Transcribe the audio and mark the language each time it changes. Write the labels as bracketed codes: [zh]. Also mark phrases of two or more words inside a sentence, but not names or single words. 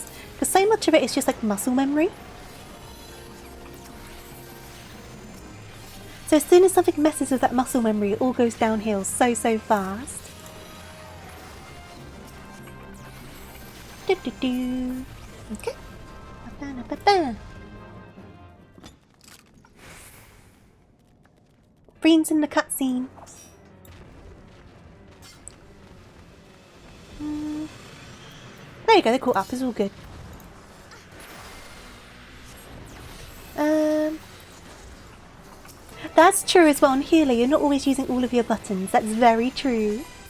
[en] Because so much of it is just like muscle memory. So as soon as something messes with that muscle memory, it all goes downhill so fast. Do-do-do. Okay. Ba-ba-ba-ba. Breen's in the cutscene. There you go, they're caught up, it's all good. That's true as well on Healer, you're not always using all of your buttons, that's very true.